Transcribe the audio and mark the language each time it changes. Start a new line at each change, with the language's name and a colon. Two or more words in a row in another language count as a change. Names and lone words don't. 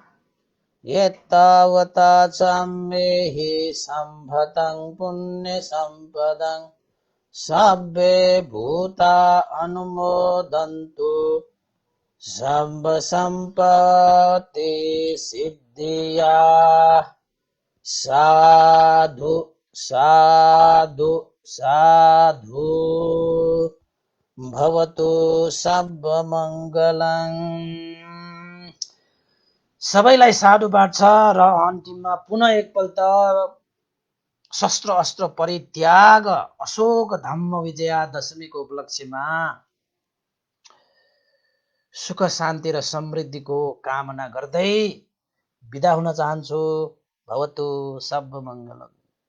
Pali: एतावता सम्मेहि सम्भतं पुण्यसम्पदं सब्बे भूता अनुमोदन्तु सर्वसम्पत्तिसिद्धिया। साधु साधु साधु।
Sanskrit: भवतु सर्वमङ्गलं।
Nepali: सबैलाई साधुवाद छ र अन्तिममा पुनः एकपल्ट शस्त्र अस्त्र परित्याग अशोक धम्म विजया दशमीको उपलक्ष्यमा सुख शान्ति र समृद्धिको कामना गर्दै बिदा हुन चाहन्छु।
Sanskrit: भवतु सर्वमङ्गलम्।